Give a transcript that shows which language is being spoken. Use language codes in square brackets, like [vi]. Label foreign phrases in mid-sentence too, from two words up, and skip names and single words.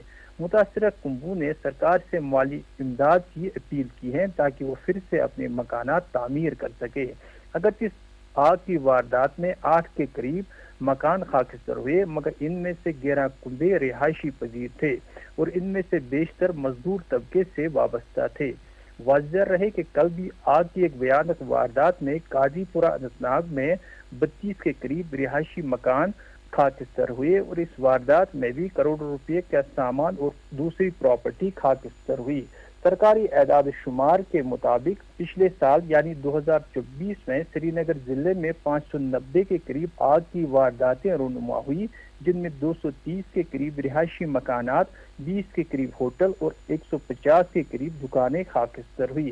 [ur] مُتاثرہ کنبے نے سرکار سے مالی امداد کی اپیل کی ہے تاکہ وہ پھر سے اپنے مکانات تعمیر کر سکے. اگر اس آگ کی واردات میں 8 کے قریب مکان خاکستر ہوئے، مگر ان میں سے 11 کنبے رہائش پذیر تھے اور ان میں سے بیشتر مزدور طبقے سے وابستہ تھے. واضح رہے کہ کل بھی آگ کی ایک بھیانک واردات میں قاضی پورہ اننت ناگ میں 32 کے قریب رہائشی مکان خاکستر ہوئے اور اس واردات میں بھی کروڑوں روپے کا سامان اور دوسری پراپرٹی خاکستر ہوئی۔ سرکاری اعداد و شمار کے مطابق پچھلے سال یعنی 2024 میں سری نگر ضلع میں 590 کے قریب آگ کی وارداتیں رونما ہوئی، جن میں 230 کے قریب رہائشی مکانات، 20 کے قریب ہوٹل اور 150 کے قریب دکانیں خاکستر ہوئی۔